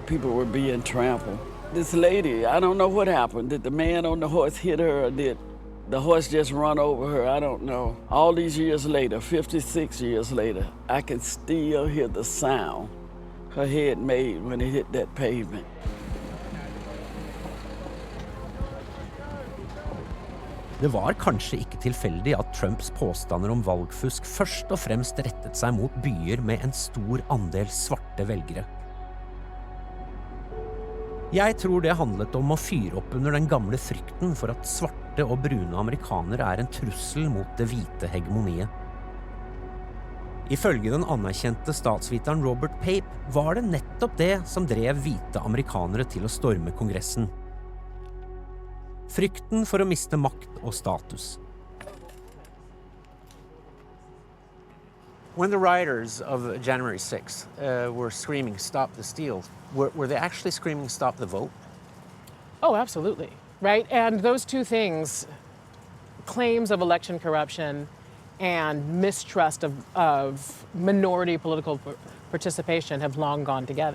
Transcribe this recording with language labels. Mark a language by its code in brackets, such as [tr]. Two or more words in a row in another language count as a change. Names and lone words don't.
[en] People were being trampled. This lady, I don't know what happened. Did the man on the horse hit her, or did the horse just run over her? I don't know. All these years later, 56 years later, I can still hear the sound her head made when it hit that pavement. [no] Det var kanskje ikke tilfeldig at Trumps påstander om valgfusk først og fremst rettet seg mot byer med en stor andel svarte velgere. Jeg tror det handlet om å fyre opp under den gamle frykten for at svarte og brune amerikanere er en trussel mot det hvite hegemoniet. Ifølge den anerkjente statsviteren Robert Pape var det nettopp det som drev hvite amerikanere til å storme Kongressen. Frykten for å miste makt og status. [en] When the rioters of January 6th were screaming, "Stop the steal," were they actually screaming, "Stop the vote"? Oh, absolutely, right? And those two things, claims of election corruption and mistrust of minority political participation have long gone together.